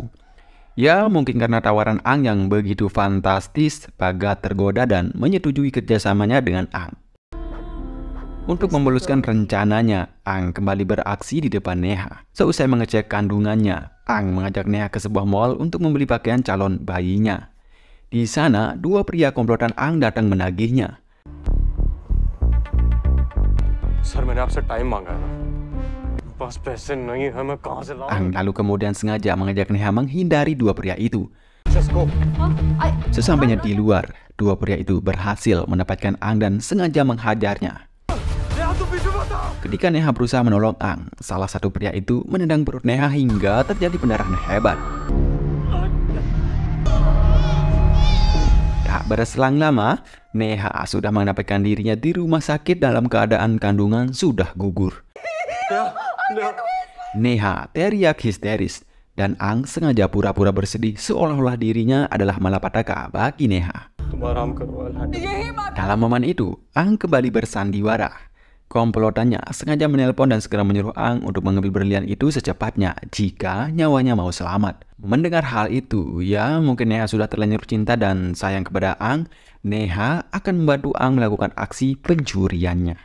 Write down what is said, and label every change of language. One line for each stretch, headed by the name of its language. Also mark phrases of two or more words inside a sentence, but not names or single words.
Indonesian: Ya, mungkin karena tawaran Ang yang begitu fantastis, Bagat tergoda dan menyetujui kerjasamanya dengan Ang. Untuk memuluskan rencananya, Ang kembali beraksi di depan Neha. Seusai mengecek kandungannya, Ang mengajak Neha ke sebuah mall untuk membeli pakaian calon bayinya. Di sana, dua pria komplotan Ang datang menagihnya.
Hindi: सर मैंने आपसे टाइम मांगा है ना बस पैसे नहीं है मैं कहाँ से लाऊं
Indonesian: Ang lalu kemudian sengaja mengajak Neha menghindari dua pria itu.
English: Just go.
Indonesian: Sesampainya di luar, dua pria itu berhasil mendapatkan Ang dan sengaja menghajarnya. Ketika Neha berusaha menolong Ang, salah satu pria itu menendang perut Neha hingga terjadi pendarahan hebat. Tak berselang lama, Neha sudah mendapatkan dirinya di rumah sakit dalam keadaan kandungan sudah gugur. Neha teriak histeris, dan Ang sengaja pura-pura bersedih seolah-olah dirinya adalah malapetaka bagi Neha.
Hindi: तुम आराम करो
Indonesian: Dalam momen itu, Ang kembali bersandiwara. Komplotannya sengaja menelpon dan segera menyuruh Ang untuk mengambil berlian itu secepatnya jika nyawanya mau selamat. Mendengar hal itu, ya mungkin Neha sudah terlanjur cinta dan sayang kepada Ang, Neha akan membantu Ang melakukan aksi pencuriannya.